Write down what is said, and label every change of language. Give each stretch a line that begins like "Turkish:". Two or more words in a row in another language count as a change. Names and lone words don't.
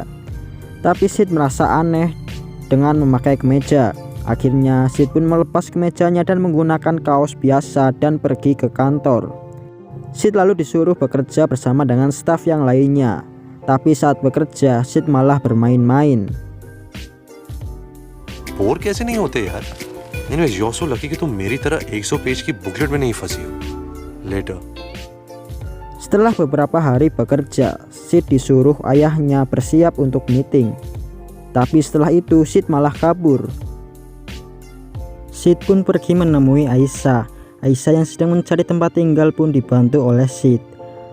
Indonesian: Tapi Sid merasa aneh dengan memakai kemeja. Akhirnya Sid pun melepas kemejanya dan menggunakan kaos biasa dan pergi ke kantor. Sid lalu disuruh bekerja bersama dengan staf yang lainnya. Tapi saat bekerja Sid malah bermain-main.
Hindi: बोर कैसे नहीं होते यार?
English: Anyways, you're so lucky
Hindi: कि तुम मेरी तरह 100 पेज की बुकलेट में नहीं फंसी हो.
English: Later.
Indonesian: Setelah beberapa hari bekerja, Sid disuruh ayahnya bersiap untuk meeting. Tapi setelah itu Sid malah kabur. Sid pun pergi menemui Aisyah. Aisyah yang sedang mencari tempat tinggal pun dibantu oleh Sid.